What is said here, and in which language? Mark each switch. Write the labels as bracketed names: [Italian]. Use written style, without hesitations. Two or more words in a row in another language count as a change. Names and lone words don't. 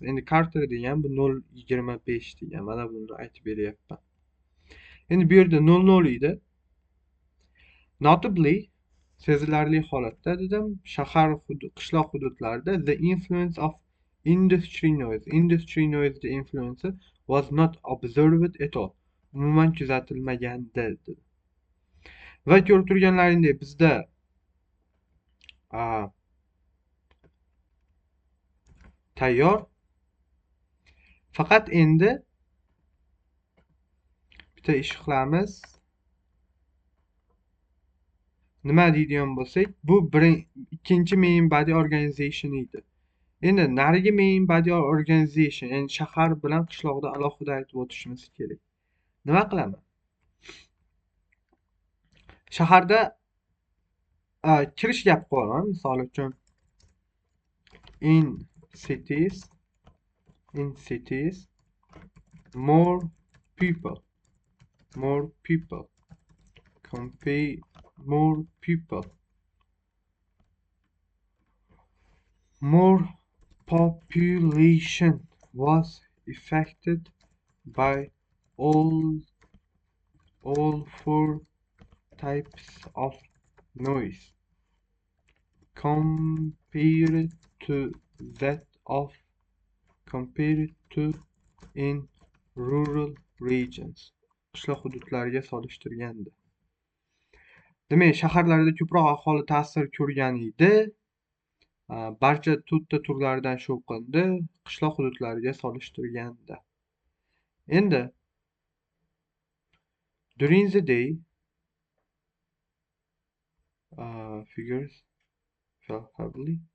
[Uzbek] Endi quarter degan bu 0.25 degan, mana buni aytib beryapman. Endi bu yerda 00 edi. [English] Notably, [Uzbek] sezilarli holatda dedim, shahar qishloq hududlarida [English] the influence of industry noise the influence was not observed at all. [Uzbek] Umuman kuzatilmagandi dedi. Va ko'rib turganlaringdek bizda tayyor. Faqat endi bitta ish qilamiz. Nima deydigan bo'lsak, bu ikkinchi [English] main body organization [Uzbek] edi. Endi narigi [English] main body organization, [Uzbek] ya'ni shahar bilan qishloqda alohida aytib o'tishimiz kerak. Nima qilaman? Shaharda kirish gap qo'yaman. Misol uchun [English] in cities more people more population was affected by all 4 types of noise compared to in rural regions. [Uzbek] Qishloq hududlariga solishtirganda. Demak, shaharlarda ko'proq aholi ta'sir ko'rgan edi. Barcha to'rtta turlardan shovqindi qishloq hududlariga solishtirganda. [English] Endi during the day, figures fell heavily.